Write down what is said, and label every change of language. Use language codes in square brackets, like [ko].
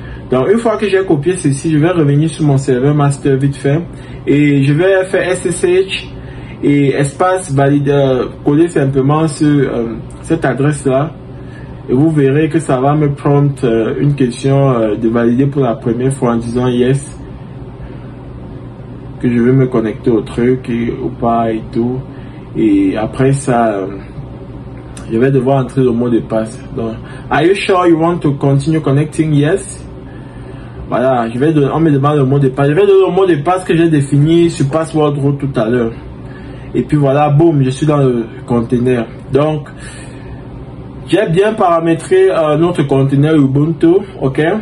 [fr] Donc une fois que j'ai copié ceci, je vais revenir sur mon serveur master vite fait et je vais faire SSH et espace valide, coller simplement sur cette adresse là et vous verrez que ça va me prompt une question de valider pour la première fois en disant yes, que je vais me connecter au truc ou pas et tout. Et après ça, je vais devoir entrer le mot de passe. [en] Donc, are you sure you want to continue connecting? Yes. [fr] Voilà, on me demande le mot de passe. Je vais donner le mot de passe que j'ai défini sur Password Root tout à l'heure. Et puis voilà, boum, je suis dans le conteneur. Donc, j'ai bien paramétré notre conteneur Ubuntu, ok?